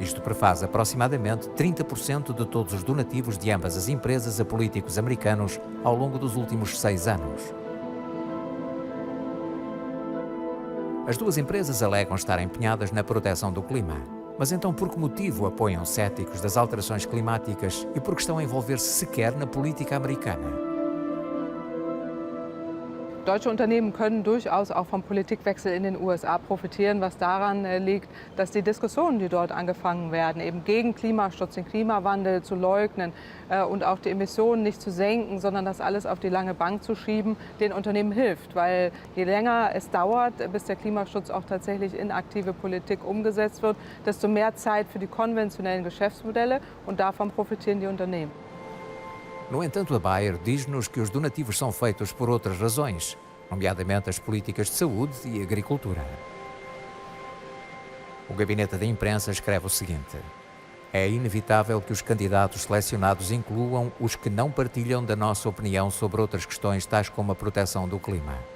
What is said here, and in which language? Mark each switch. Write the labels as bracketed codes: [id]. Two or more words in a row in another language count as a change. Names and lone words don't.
[pt] Isto prefaz aproximadamente 30% de todos os donativos de ambas as empresas a políticos americanos ao longo dos últimos 6 anos. As duas empresas alegam estar empenhadas na proteção do clima. Mas então por que motivo apoiam céticos das alterações climáticas e por que estão a envolver-se sequer na política americana? [de] Deutsche Unternehmen können durchaus auch vom Politikwechsel in den USA profitieren, was daran liegt, dass die Diskussionen, die dort angefangen werden, eben gegen Klimaschutz, den Klimawandel zu leugnen und auch die Emissionen nicht zu senken, sondern das alles auf die lange Bank zu schieben, den Unternehmen hilft. Weil je länger es dauert, bis der Klimaschutz auch tatsächlich in aktive Politik umgesetzt wird, desto mehr Zeit für die konventionellen Geschäftsmodelle und davon profitieren die Unternehmen. [pt] No entanto, a Bayer diz-nos que os donativos são feitos por outras razões, nomeadamente as políticas de saúde e agricultura. O gabinete da imprensa escreve o seguinte: é inevitável que os candidatos selecionados incluam os que não partilham da nossa opinião sobre outras questões, tais como a proteção do clima.